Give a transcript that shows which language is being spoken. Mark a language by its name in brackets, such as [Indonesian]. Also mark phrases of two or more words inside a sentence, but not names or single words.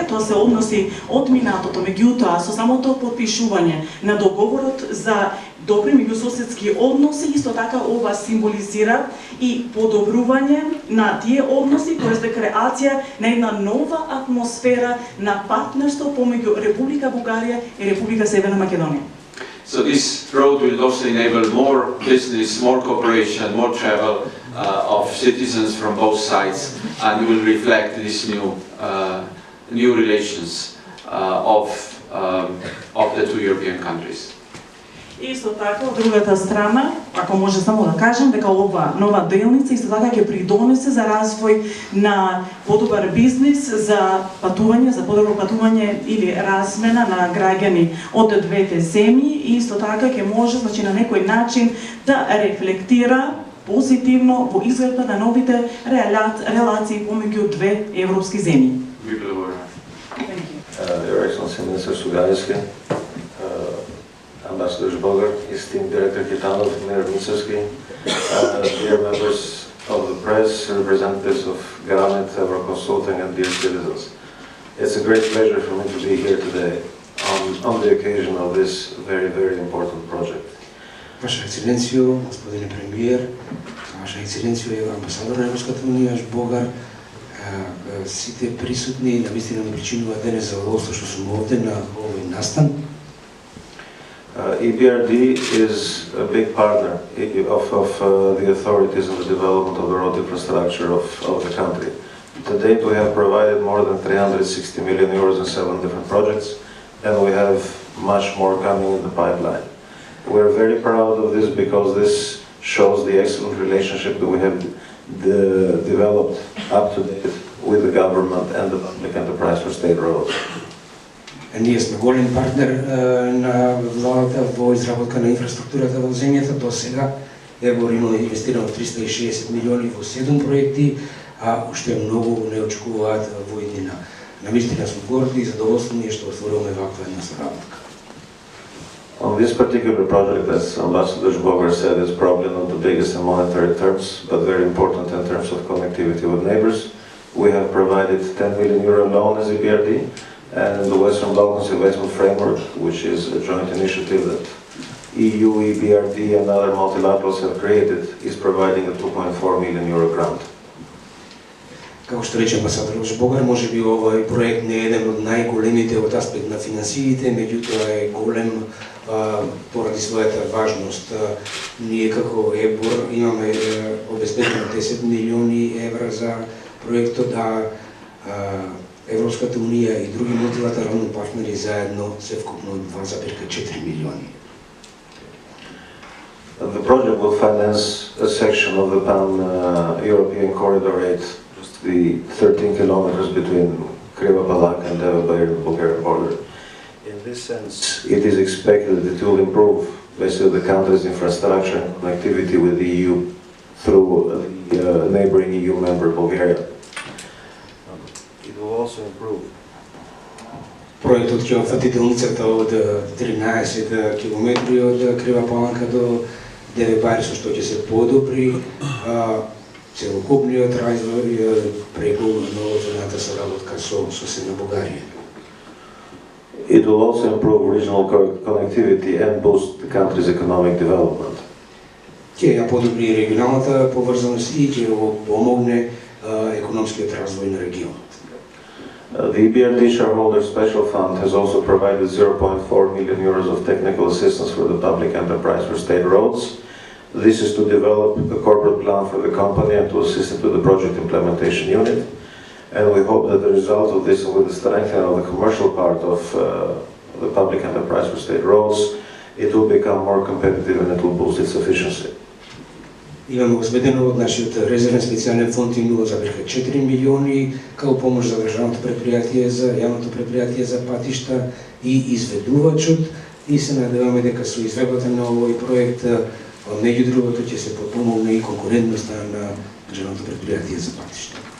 [Macedonian] Тоа се односи од минатото, меѓутоа со самото потпишување на договорот за добри меѓусоседски односи, исто така ова символизира и подобрување на тие односи, тоест креација на една нова атмосфера на партнерство помеѓу Република Бугарија и Република Северна Македонија. [English] So this road will also enable more business, more cooperation, more travel of citizens from both sides, and will reflect these new relations of the two European countries. [Macedonian] Исто така, од другата страна, ако може само да кажем, дека ова нова делница исто така ќе придонесе за развој на подобар бизнис, за патување, за подобро патување или размена на граѓани од двете земји и исто така ќе може, значи, на некој начин да рефлектира позитивно во изгледба на новите релации помеѓу две европски земји. [English] Your Excellency Minister Sugaevski, Ambassador Zbogar, esteemed Director Kitanov, Mayor Micevski, dear members of the press, representatives of Garanet, Euro Consulting, and dear citizens. It's a great pleasure for me to be here today on the occasion of this very, very important project. [Macedonian] Ваша Ексцеленцијо, господине премиер, Ваша Ексцеленцијо, амбасадор на Европската Унија, Збогар, сите присутни, навистина ми причинува денес задоволство што сум овде на овој настан. [English] EBRD is a big partner of the authorities in the development of the road infrastructure of the country. To date, we have provided more than 360 million euros in 7 different projects, and we have much more coming in the pipeline. We're very proud of this because this shows the excellent relationship that we have developed up to date with the government and the public enterprise for state roads. [Macedonian] Ние сме голем партнер на владата во изработка на инфраструктурата во земјата. До сега Евор има инвестирано 360 милиони во 7 проекти, а уште многу не очекуваат во иднина. Навистина сме горди и задоволствени што отворуваме ваква една соработка. [English] On this particular project, as Ambassador Bogar said, is probably not the biggest in monetary terms, but very important in terms of connectivity with neighbors. We have provided 10 million euro loan as EBRD, and the Western Balkans Investment Framework, which is a joint initiative that EU, EBRD and other multilaterals have created, is providing a 2.4 million euro grant. [Macedonian] Како што рече амбасадор Богар, може би овој проект не е еден од најголемите од аспект на финансиите, меѓутоа е голем поради својата важност. Ние како ЕБОР имаме обезбедено 10 милиони евра за проектот, а Европската унија и други мултилатерални партнери заедно се вкупно 2,4 милиони. [English] The project will finance a section of the Pan-European Corridor 8, just the 13 kilometers between Kriva Palanka and the Bulgarian border. In this sense, it is expected that it will improve basically the country's infrastructure and connectivity with the EU through the neighboring EU member Bulgaria. It will also improve. [Macedonian] Проектот ќе опфати делницата од 13 километри од Крива Паланка до Деве Барисо, што ќе се подобри целокупниот развој преку новоотворената соработка со соседна Бугарија. [English] It will also improve regional connectivity and boost the country's economic development. [Macedonian] Ќе ја подобри регионалната поврзаност и ќе помогне економскиот развој на регионот. [English] The EBRD Shareholder Special Fund has also provided 0.4 million euros of technical assistance for the public enterprise for state roads. This is to develop a corporate plan for the company and to assist it with the project implementation unit. And we hope that the result of this, with the strengthening of the commercial part of the public enterprise for state roads, it will become more competitive and it will boost its efficiency. [Macedonian] Имаме обезбедено од нашиот резервен специјален фонд и 0,4 милиони како помош за државното предпријатие за јавното предпријатие за патишта и изведувачот, и се надеваме дека со изведбата на овој проект меѓу другото ќе се подпомогне и конкурентноста на државното предпријатие за патишта.